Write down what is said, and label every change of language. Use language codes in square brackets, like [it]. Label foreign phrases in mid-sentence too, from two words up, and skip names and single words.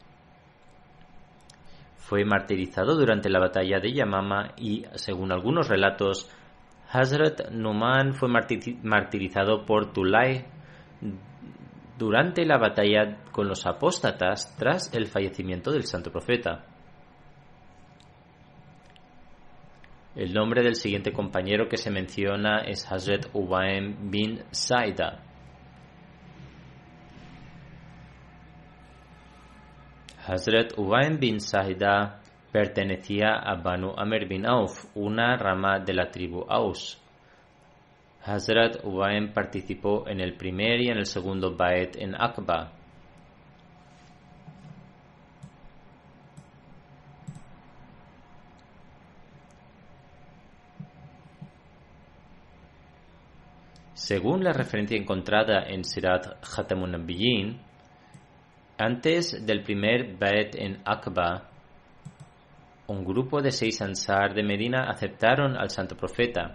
[es] Fue martirizado durante la batalla de Yamama y, según algunos relatos, Hazrat Numan fue martirizado por Tulay durante la batalla con los apóstatas tras el fallecimiento del Santo Profeta. El nombre del siguiente compañero que se menciona es Hazrat Ubaym bin Saida. Hazrat Ubaym bin Saida pertenecía a Banu Amr bin Auf, una rama de la tribu Aus. Hazrat Ubaym participó en el primer y en el segundo Bait en Aqaba. Según la referencia encontrada en Sirat Khatamun Nabiyyin, antes del primer Bait en Aqaba, un grupo de 6 Ansar de Medina aceptaron al Santo Profeta.